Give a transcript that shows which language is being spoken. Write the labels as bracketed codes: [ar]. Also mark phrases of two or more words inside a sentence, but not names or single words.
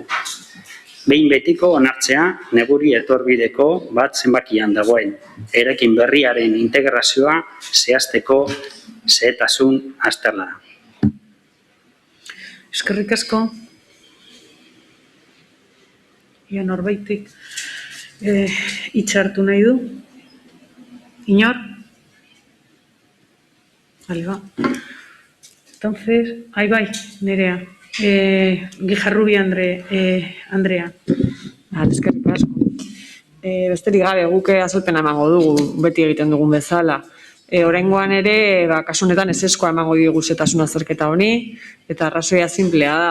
[eu] Behin betiko onartzea neguri etorbideko bat zenbakian dagoen, eraikin berriaren integrazioa zehazteko zehetasun azterlana. Eskerrik asko. Ia norbaitik itxartu nahi du. Inor? [es] Vale, va. Entonces, ahí bai, Nerea. [eu] Gijarrubi Andrea. Eskerrik asko. Besterik gabe, guk azalpena emango dugu, beti egiten dugun bezala. Oraingoan ere, kasu honetan ezezkoa emango digu zehetasun azterketa honi, eta arrazoia sinplea da.